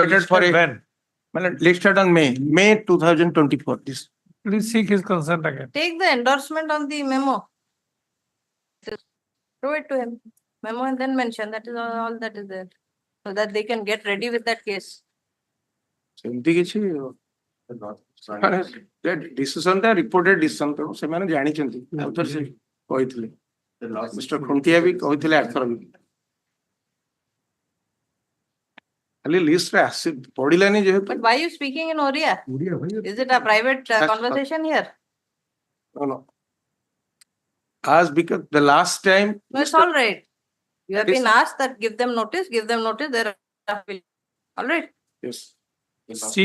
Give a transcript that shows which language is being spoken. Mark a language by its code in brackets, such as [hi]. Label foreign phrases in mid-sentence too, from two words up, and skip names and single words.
[en] waited for listed a, when? my lord, listed on May 2024, this. Please seek his consent again. Take the endorsement on the memo. Throw it to him. Memo and then mention that is all that is there. So that they can get ready with that case. [or] ସେମିତି କିଛି ମାନେ ଡିସିସନ ଟା [en] reported decision [or] ତ ସେମାନେ ଜାଣିଛନ୍ତି ଆଉ ଥରେ ସେ କହିଥିଲେ ମିଷ୍ଟର ଖୁଣ୍ଟିଆ ବି କହିଥିଲେ ଆର୍ଥର ବି ଖାଲି ଲିଷ୍ଟ ରେ ଆସି ପଡିଲାନି ଯେହେତୁ [en] But why are you speaking in Oriya? Is it a private conversation here? no. As because the last time No, it's all right. You have been asked that give them notice, there are. All right. yes. Seek